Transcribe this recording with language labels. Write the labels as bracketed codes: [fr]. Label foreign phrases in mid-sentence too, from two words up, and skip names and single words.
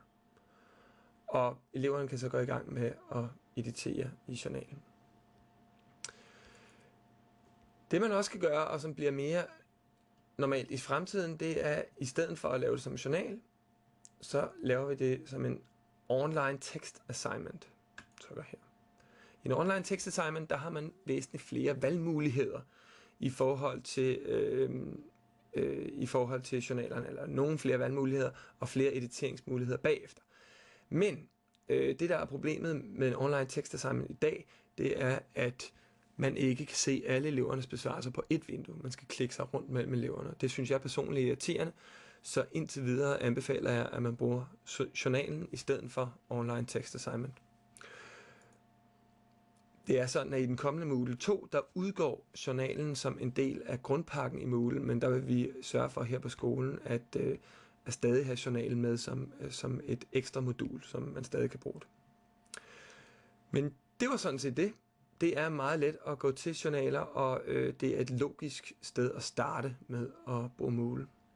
[da] Og eleverne kan så gå i gang med at editere i journalen. Det man også kan gøre, og som bliver mere normalt i fremtiden, det er, i stedet for at lave det som en journal, så laver vi det som en [en] online text assignment. [da] Trykker her. I en [en] online text assignment, [da] der har man væsentligt flere valgmuligheder i forhold til journalerne, eller nogle flere valgmuligheder og flere editeringsmuligheder bagefter. Men det, der er problemet med en [en] online text assignment [da] i dag, det er, at man ikke kan se alle elevernes besvarelser på et vindue. Man skal klikke sig rundt mellem eleverne. Det synes jeg personligt er irriterende, så indtil videre anbefaler jeg, at man bruger journalen i stedet for [en] online text assignment. [da] Det er sådan, at i den kommende Moodle 2, der udgår journalen som en del af grundpakken i Moodle, men der vil vi sørge for her på skolen, at stadig have journalen med som et ekstra modul, som man stadig kan bruge det. Men det var sådan set det. Det er meget let at gå til journaler, og det er et logisk sted at starte med at bruge Moodle.